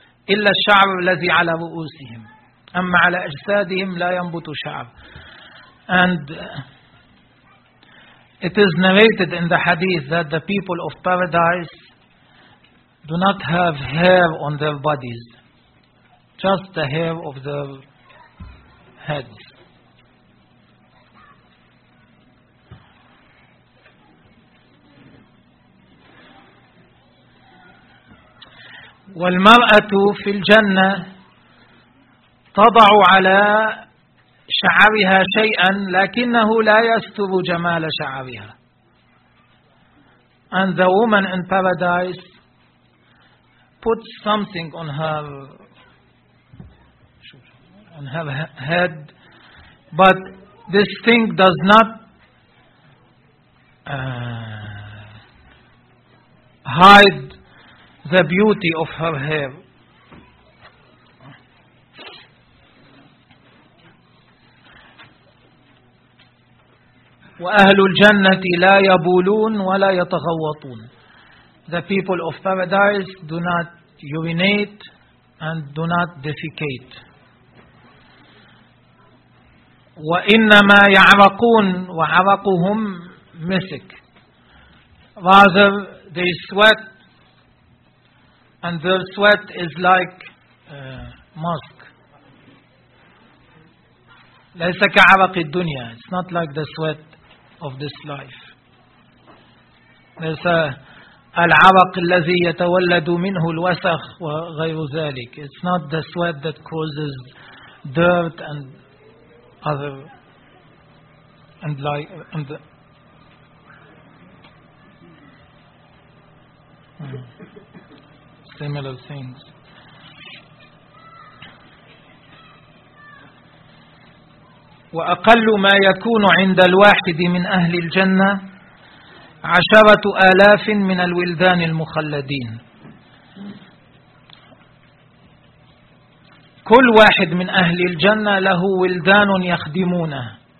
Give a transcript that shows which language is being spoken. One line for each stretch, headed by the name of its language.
Arabic: إلا الشعب الذي على رؤوسهم، أما على أجسادهم لا ينبت شعب.
English: And it is narrated in the hadith that the people of paradise do not have hair on their bodies, just the hair of their heads.
Arabic: والمرأة في الجنة تضع على شعرها شيئا لكنه لا يستر جمال شعرها.
English: And the woman in paradise puts something on her head, but this thing does not hide the beauty of her hair.
Arabic: وأهل الجنة لا يبولون ولا يتغوطون.
English: The people of paradise do not urinate and do not defecate.
Arabic: وإنما يعرقون وعرقهم مسك.
English: Rather they sweat and their sweat is like musk.
Arabic: ليس كعرق الدنيا.
English: It's not like the sweat of this life.
Arabic: ليس العرق الذي يتولد منه الوسخ وغير ذلك.
English: It's not the sweat that causes dirt and other and like and similar things.
Arabic: وأقل ما يكون عند الواحد من أهل الجنة 10,000 من الولدان المخلدين. كل واحد من أهل الجنة له ولدان يخدمونه.